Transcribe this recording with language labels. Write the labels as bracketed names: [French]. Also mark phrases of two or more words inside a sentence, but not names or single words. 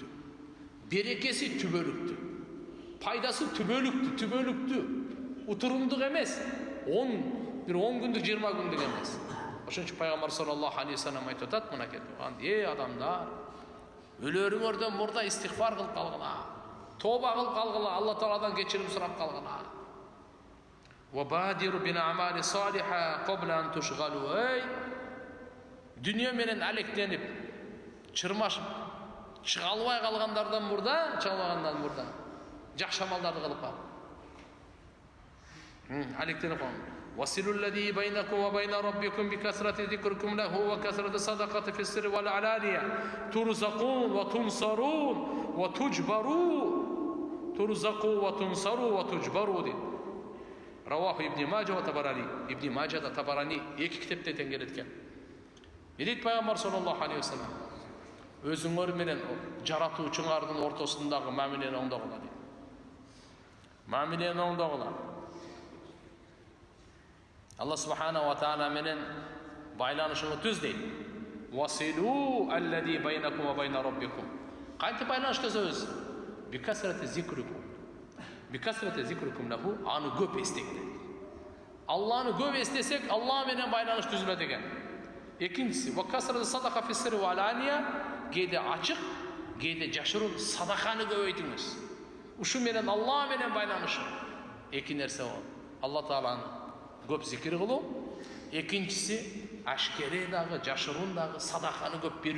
[Kyrgyz] Берекеси түбөлүктүү. Пайдасы түбөлүктүү. Утурумдук эмес. 10 күндүк, 20 күндүк эмес. Ошон үчүн пайгамбар [Arabic] صلى الله عليه وسلم [Kyrgyz] айтып атат, мына келди. Адамдар, өлөрүңөрдөн мурда истигфар кылып калгыла. Тоба кылып калгыла, Алла Тааладан кечирим сурап калгыла. [Arabic] وبادروا بالأعمال الصالحة قبل أن تشغلوا. [Kyrgyz] Дүние менен алектенип, чырмашып, чыга албай калгандардан мурда, жакшы амалдарды кылып кал. Алектенип кал. [Arabic] وَصِلُوا الَّذِي بَيْنَكُمْ وَبَيْنَ رَبِّكُمْ بِكَثْرَةِ ذِكْرِكُمْ لَهُ وَكَثْرَةِ الصَّدَقَةِ فِي السِّرِّ وَالْعَلَانِيَةِ تُرْزَقُونَ وَتُنْصَرُونَ وَتُجْبَرُونَ. رواه ابن ماجه والطبراني. [Kyrgyz] Ибн Маджа да Табарани эки китепте теңгереткен. Дейт пайгамбар [Arabic] صلى الله عليه وسلم: [Kyrgyz] өзүңөр менен жаратуучуңардын ортосундагы мамилени оңдогула дейт. Мамилени оңдогула. Алла [Arabic] سبحانه وتعالى [Kyrgyz] менен байланышыңы түз дейт. [Arabic] وصلوا الذي بينكم وبين ربكم. [Kyrgyz] Кантип байланыш түзөбүз? [Arabic] بكثرة ذكركم. بكثرة ذكركم له, [Kyrgyz] аны көп эстеңдер. Алланы көп эстесек, Алла менен байланыш түзүлөт экен. Экинчиси, [Arabic] وكثرة الصدقة في السر والعلانية, [Kyrgyz] кээде ачык, кээде жашыруун садаканы көбөйтүңүз. Ушу менен Алла менен байланыш. Эки нерсе бол. Алла Тааланы көп зикир кылуу. Экинчиси, ашкере дагы, жашыруун дагы садаканы көп берүү.